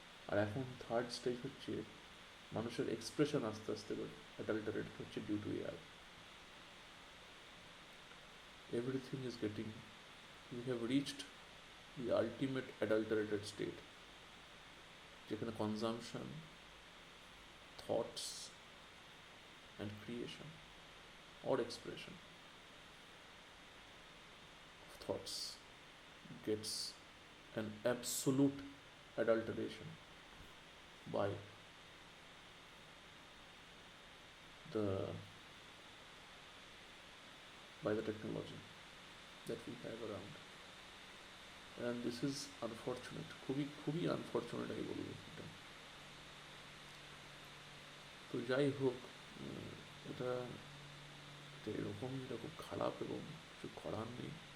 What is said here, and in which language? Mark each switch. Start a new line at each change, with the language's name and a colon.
Bangla: আর এখন third stage হচ্ছে মানুষের এক্সপ্রেশন আস্তে আস্তে অ্যাডাল্টারেটেড হচ্ছে
English: Due to AI. Everything is getting, we have reached the ultimate adulterated state,
Bangla: যেখানে
English: Consumption, thoughts and creation or expression of thoughts gets an absolute adulteration by the technology that we have around. And this is unfortunate,
Bangla: খুবই খুবই unfortunate আমি বলবো এটা। তো যাই হোক, এটা এটা এরকমই, এটা খুব খারাপ এবং কিছু করার নেই।